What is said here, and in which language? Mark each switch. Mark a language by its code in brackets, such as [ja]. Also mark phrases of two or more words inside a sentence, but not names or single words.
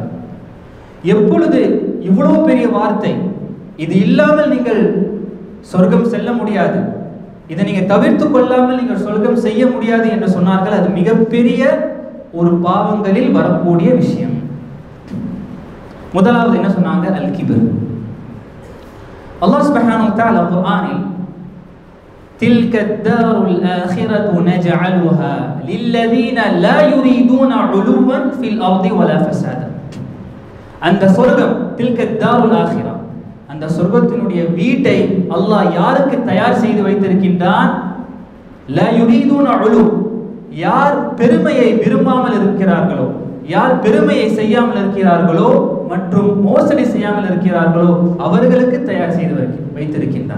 [ta] எப்பொழுது இவ்வளவு பெரிய வார்த்தை, இது இல்லாமல் நீங்கள் சொர்க்கம் செல்ல முடியாது, இதை நீங்க தவிர்த்து கொள்ளாமல் நீங்கள் சொர்க்கம் செய்ய முடியாது என்று சொன்னார்கள். அது மிகப்பெரிய ஒரு பாவங்களில் வரக்கூடிய விஷயம். முதலாவது என்ன சொன்னாங்க? [ar] الكبر. الله سبحانه وتعالى குர்ஆனில் تلك الدار الآخرة نجعلها للذين لا يريدون علوا في الأرض ولا فسادا. [ta] அந்த சொர்க்கம், [ar] تلك الدار الآخرة, [ta] அந்த சொர்க்கத்தினுடைய வீட்டை அல்லாஹ் யாருக்கு தயார் செய்து வைத்திருக்கின்றான்? [ar] لا يريدون علوا, [ta] யார் பெருமையை விரும்பாமல் இருக்கிறார்களோ, யார் பெருமையை செய்யாமல் இருக்கிறார்களோ மற்றும் மோசடி செய்யாமல் இருக்கிறார்களோ அவர்களுக்கு தயார் செய்து வைத்திருக்கின்றான்.